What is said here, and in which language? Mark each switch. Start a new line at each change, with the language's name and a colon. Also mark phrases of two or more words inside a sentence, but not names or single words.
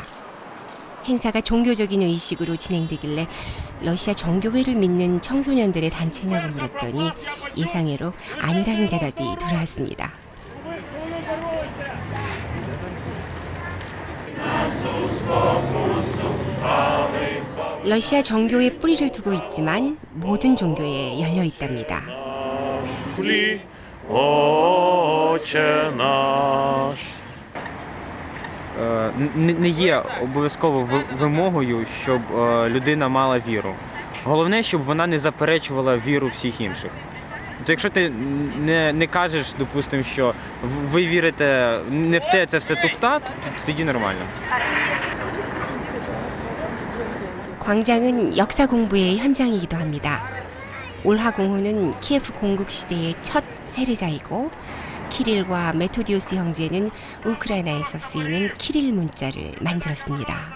Korean: 행사가 종교적인 의식으로 진행되길래 러시아 정교회를 믿는 청소년들의 단체냐고 물었더니 예상외로 아니라는 대답이 돌아왔습니다. 러시아 정교회 뿌리를 두고 있지만 모든 종교에 열려 있답니다.
Ukrainian: Не є обов'язково вимогою, щоб людина мала віру. Головне, щоб вона не заперечувала віру всіх інших. То якщо ти не кажеш, допустимо, що ви вірите не в те, це все туфта, тоді нормально.
Korean: 광장은 역사 공부의 현장이기도 합니다. 올하 공후는 키예프 공국 시대의 첫 세례자이고 키릴과 메토디우스 형제는 우크라이나에서 쓰이는 키릴 문자를 만들었습니다.